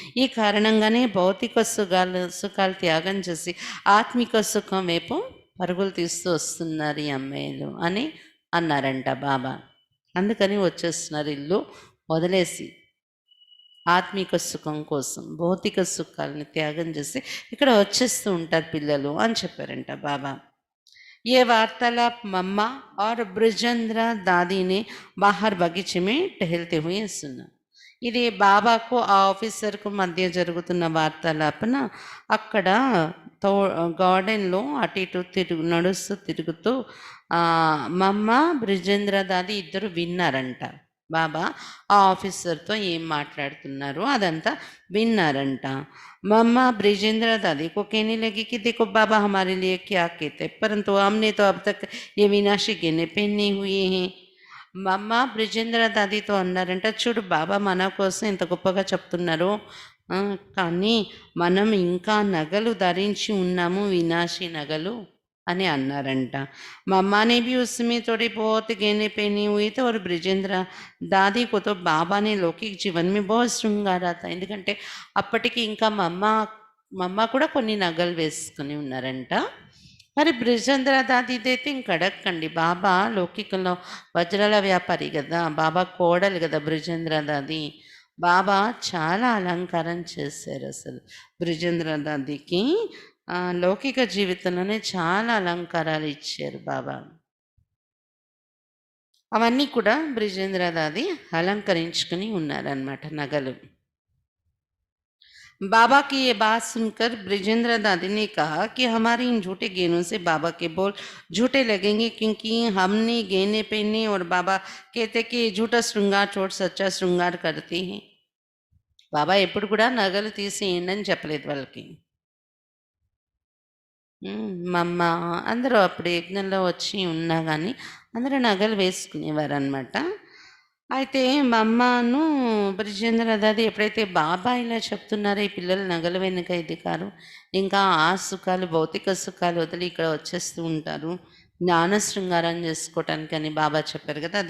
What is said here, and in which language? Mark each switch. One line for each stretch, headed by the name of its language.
Telugu: ఈ కారణంగానే భౌతిక సుఖాలు త్యాగం చేసి ఆత్మిక సుఖం వైపు పరుగులు తీస్తూ వస్తున్నారు ఈ అమ్మాయిలు అని అన్నారంట బాబా. అందుకని వచ్చేస్తున్నారు ఇల్లు వదిలేసి ఆత్మిక సుఖం కోసం భౌతిక సుఖాలను త్యాగం చేసి ఇక్కడ వచ్చేస్తూ ఉంటారు పిల్లలు అని చెప్పారంట బాబా.
Hindi: ये वार्तालाप मम्मा और ब्रिजेंद्र दादी ने बाहर बगीचे में टहलते हुए सुना.
Telugu: ఇది బాబాకు ఆ ఆఫీసర్కు మధ్య జరుగుతున్న వార్తాలాపన అక్కడ గార్డెన్లో అటు ఇటు నడుస్తూ తిరుగుతూ మమ్మ బ్రిజేంద్ర దాది ఇద్దరు విన్నారంట. బాబా ఆ ఆఫీసర్తో ఏం మాట్లాడుతున్నారో అదంతా విన్నారంట.
Hindi: मम्मा ब्रिजेंद्र दादी को कहने लगी कि देखो बाबा हमारे लिए क्या कहते हैं, परंतु हमने तो अब तक ये विनाशी गहने पहने हुए हैं.
Telugu: మమ్మ బ్రిజేంద్ర దాదితో అన్నారంట, చూడు బాబా మన కోసం ఎంత గొప్పగా చెప్తున్నారు, కానీ మనం ఇంకా నగలు ధరించి ఉన్నాము, వినాశీ నగలు అని అన్నారంట.
Hindi: मम्मा ने भी उसमें थोड़ी बहुत गहने पहनी हुई थे और ब्रिजेंद्र दादी को तो बाबा ने लौकिक जीवन में बहुत శృంగారా था.
Telugu: ఎందుకంటే అప్పటికి ఇంకా మమ్మ కూడా కొన్ని నగలు వేసుకుని ఉన్నారంట. మరి బ్రిజేంద్ర దాదిదైతే ఇంక అడగకండి, బాబా లౌకికంలో వజ్రాల వ్యాపారి కదా, బాబా కోడలు కదా బ్రిజేంద్ర దాది. బాబా చాలా అలంకారం చేశారు. అసలు బ్రిజేంద్ర దాదికి లౌకిక జీవితంలోనే చాలా అలంకారాలు ఇచ్చారు బాబా. అవన్నీ కూడా బ్రిజేంద్ర దాది అలంకరించుకుని ఉన్నారనమాట నగలు.
Hindi: बाबा की ये बात सुनकर ब्रिजेंद्र दादी ने कहा कि हमारे इन झूठे गहनों से बाबा के बोल झूठे लगेंगे, क्योंकि हमने गहने पहने और बाबा कहते कि झूठा श्रृंगार छोड़ सच्चा श्रृंगार करते हैं.
Telugu: బాబా ఎప్పుడు కూడా నగలు తీసేయండి అని చెప్పలేదు వాళ్ళకి. మా అమ్మ అందరూ అప్పుడు యజ్ఞంలో వచ్చి ఉన్నా గానీ అందరూ నగలు వేసుకునేవారనమాట. అయితే మా అమ్మను బ్రిజేంద్ర దాది ఎప్పుడైతే బాబా ఇలా చెప్తున్నారో ఈ పిల్లలు నగలు వెనుక ఇది కారు, ఇంకా ఆ సుఖాలు భౌతిక సుఖాలు వదిలి ఇక్కడ వచ్చేస్తూ ఉంటారు, జ్ఞాన శృంగారం చేసుకోవటానికని బాబా చెప్పారు కదా.